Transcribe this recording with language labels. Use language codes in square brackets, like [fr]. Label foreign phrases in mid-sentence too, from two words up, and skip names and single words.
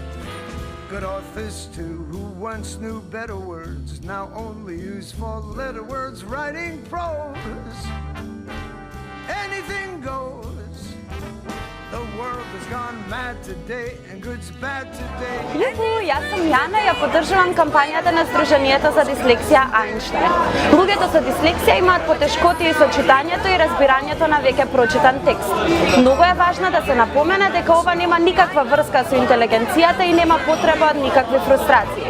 [en] Good authors too, who once knew better words, now only use four-letter words writing prose. Anything goes. The world has gone mad today and good's bad today. [mk] Јуху, јас сум Јана, ја поддржувам кампањата на Сдруженијето за дислексија Ајнштајн. Луѓето со дислексија имаат потешкоти со читањето и разбирањето на веќе прочитан текст. Многу е важно да се напомене дека ова нема никаква врска со интелигенцијата и нема потреба од никакви фрустрации.